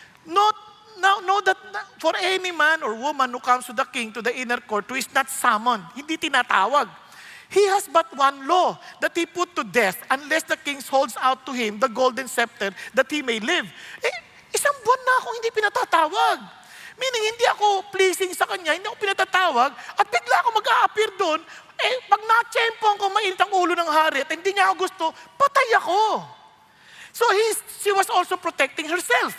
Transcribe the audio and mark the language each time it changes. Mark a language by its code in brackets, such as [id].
[en] Know that for any man or woman who comes to the king, to the inner court, who is not summoned, [tl] hindi tinatawag. [en] He has but one law, that he put to death unless the king holds out to him the golden scepter that he may live. [tl] Isang buwan na akong hindi pinatatawag. Meaning, hindi ako pleasing sa kanya, hindi ako pinatatawag, at bigla ako mag-a-appear doon, pag na-tsempohan ko mainit ang ulo ng hari at hindi niya ako gusto, patay ako. [en] So she was also protecting herself.